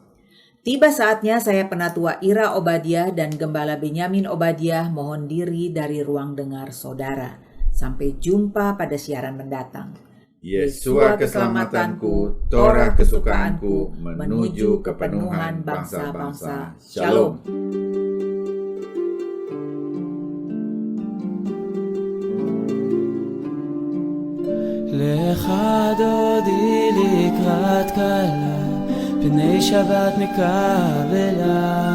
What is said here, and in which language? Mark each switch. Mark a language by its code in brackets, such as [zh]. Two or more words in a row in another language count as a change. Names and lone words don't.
[id] Tiba saatnya saya Penatua Ira Obadiah dan Gembala Benyamin Obadiah mohon diri dari ruang dengar saudara. Sampai jumpa pada siaran mendatang. Yesua keselamatanku, Torah kesukaanku, menuju kepenuhan bangsa-bangsa. Shalom. [he] לך דודי לקראת כלה, פני שבת מקבלה.